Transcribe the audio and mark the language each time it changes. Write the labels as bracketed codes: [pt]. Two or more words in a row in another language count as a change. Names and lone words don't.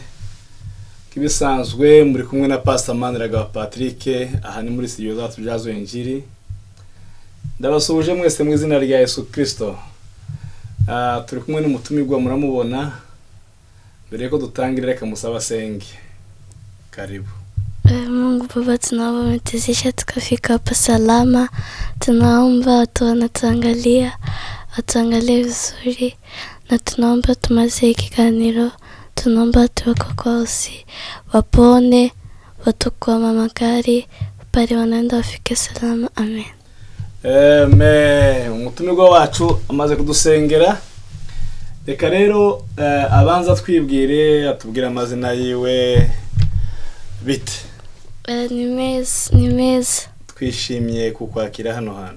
[rw] Kibisanzwe muri kumwe na Pastor Maniraga Patrick, aha ni muri studio zacu Jazo Injiri. Ndabasubuje mwese mu izina rya Yesu Kristo. Turi kumwe n'umutumirwa muramubona. Mbere ko dutangira reka musaba senge. [sw] Karibu. Mungu Baba, tunaomba umetuzisha tukafika hapa salama. Tunaomba watu wanatuangalie vizuri, na tunaomba [rw] tumaze ikiganiro. [sw] Tunaomba watu wako kwa usi wapone, watu kwa mamagari pale wanaenda wafike salama. Amen. [rw] Umutumirwa wacu amaze kudusengera. Reka rero abanza twibwire, atubwira amazina yiwe bite. Ni meza. Twishimiye kukwakira hano hantu.